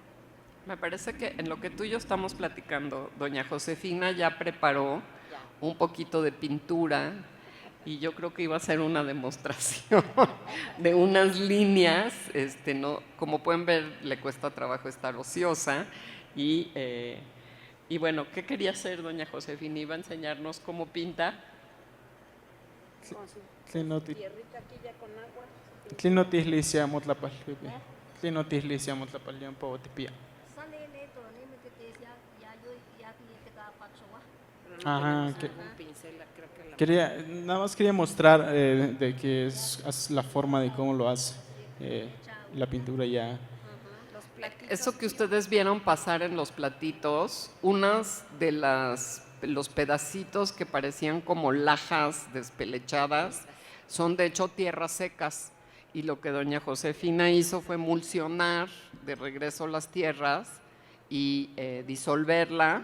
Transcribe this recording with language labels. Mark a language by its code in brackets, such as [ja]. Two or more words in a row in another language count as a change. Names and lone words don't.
[es] Me parece que en lo que tú y yo estamos platicando, doña Josefina ya preparó un poquito de pintura, y yo creo que iba a ser una demostración de unas líneas, no, como pueden ver, le cuesta trabajo estar ociosa, y bueno, ¿qué quería hacer doña Josefina? ¿Iba a enseñarnos cómo pinta? Con su tierrita aquí ya con agua. [nah] Tlinotislicia motlapal, Tlinotislicia motlapal, yan po tipia. [es] Ajá, nada más quería mostrar de que es la forma de cómo lo hace la pintura ya. Eso que ustedes vieron pasar en los platitos, unas de los pedacitos que parecían como lajas despelechadas, son de hecho tierras secas, y lo que doña Josefina hizo fue emulsionar de regreso las tierras y disolverla.